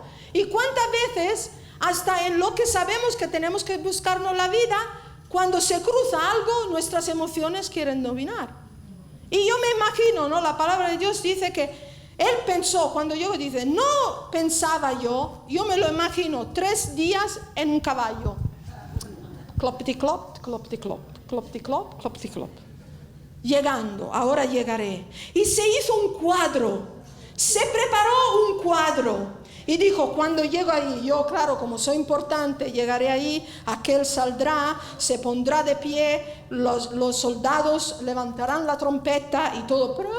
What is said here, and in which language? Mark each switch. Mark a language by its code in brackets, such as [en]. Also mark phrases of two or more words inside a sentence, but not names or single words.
[es] Y cuántas veces, hasta en lo que sabemos que tenemos que buscarnos la vida, cuando se cruza algo, nuestras emociones quieren dominar. Y yo me imagino, ¿no? La palabra de Dios dice que él pensó, cuando yo dice, no pensaba yo me lo imagino 3 días en un caballo. Clopti-clop, clopti-clop, clopti-clop, clopti-clop. Llegando, ahora llegaré. Y se hizo un cuadro, se preparó un cuadro. Y dijo, cuando llego ahí, yo claro, como soy importante, llegaré ahí, aquel saldrá, se pondrá de pie, los soldados levantarán la trompeta y todo.